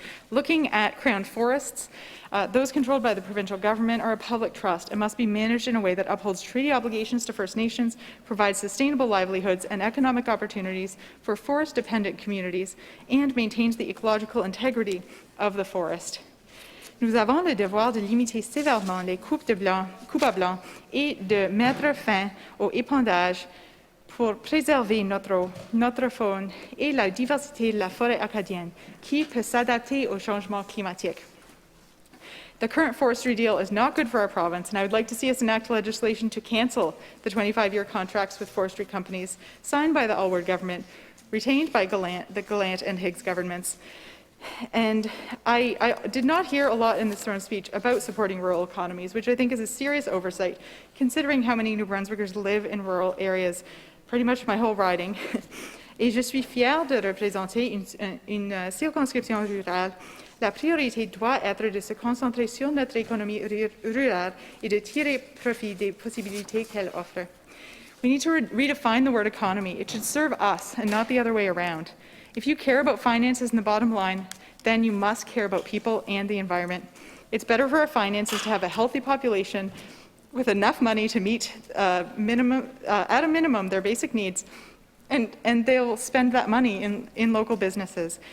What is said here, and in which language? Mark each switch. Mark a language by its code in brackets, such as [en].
[en] Looking at Crown forests, those controlled by the provincial government are a public trust and must be managed in a way that upholds treaty obligations to First Nations, provides sustainable livelihoods and economic opportunities for forest-dependent communities, and maintains the ecological integrity of the forest. [fr] Nous avons le devoir de limiter sévèrement les coupes à blanc et de mettre fin au épandage pour préserver notre faune et la diversité de la forêt acadienne, qui peut s'adapter au changement climatique. [en] The current forestry deal is not good for our province, and I would like to see us enact legislation to cancel the 25-year contracts with forestry companies signed by the Alward government, retained by the Gallant and Higgs governments. And I did not hear a lot in this Throne speech about supporting rural economies, which I think is a serious oversight, considering how many New Brunswickers live in rural areas, pretty much my whole riding. [fr] Et je suis fière de représenter une circonscription rurale. La priorité doit être de se concentrer sur notre économie rurale et de tirer profit des possibilités qu'elle offre. [en] We need to redefine the word economy. It should serve us and not the other way around. If you care about finances and the bottom line, then you must care about people and the environment. It's better for our finances to have a healthy population with enough money to meet at a minimum their basic needs, and they'll spend that money in local businesses.